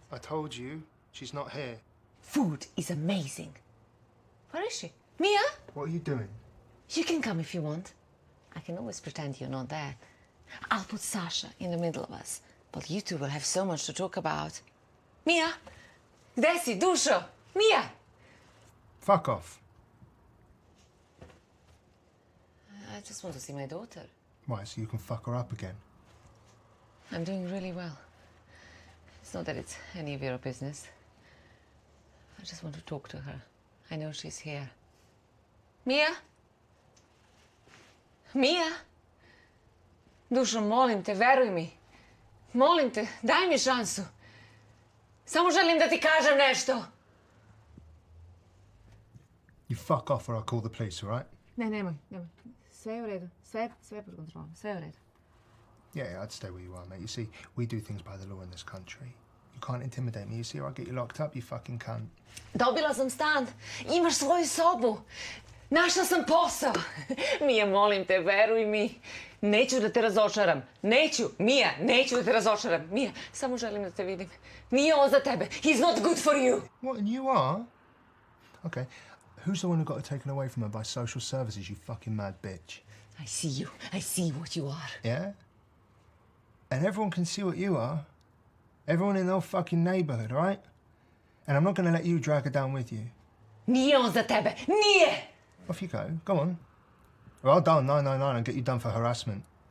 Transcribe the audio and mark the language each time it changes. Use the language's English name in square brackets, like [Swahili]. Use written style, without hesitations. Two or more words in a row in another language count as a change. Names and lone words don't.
[English] I told you, she's not here. Food is amazing. Where is she? Mia? What are you doing? You can come if you want. I can always pretend you're not there. I'll put Sasha in the middle of us. But you two will have so much to talk about. Mia? [Serbian] Gde si, dušo? [English] Mia? Fuck off. I just want to see my daughter. Why, so you can fuck her up again? I'm doing really well. It's not that it's any of your business. I just want to talk to her. I know she's here. Mia? Mia? [Serbian] Dušo, molim te, veruj mi. Molim te, daj mi šansu. Samo želim da ti kažem nešto. [English] You fuck off or I'll call the police, all right? [Serbian] Ne, nemoj. Sve je u redu. Sve pod kontrolom. Sve je u redu. [English] Yeah, I'd stay where you are, mate. You see, we do things by the law in this country. You can't intimidate me. You see, or I'll get you locked up, you fucking cunt. [Serbian] Dobila sam stan. Imaš svoju sobu. Našla sam posao. Mija, molim te, veruj mi. Neću da te razočaram. Neću. Mija, neću da te razočaram. Mija, samo želim da te vidim. Nije on za tebe. [English] He's not good for you. What, and you are? Okay. Who's the one who got her taken away from her by social services, you fucking mad bitch? I see you. I see what you are. Yeah? And everyone can see what you are. Everyone in the whole fucking neighbourhood, all right? And I'm not going to let you drag her down with you. [Serbian] Nije on za tebe. Nije! [English] Off you go. Go on. Or I'll dial 999 and get you done for harassment.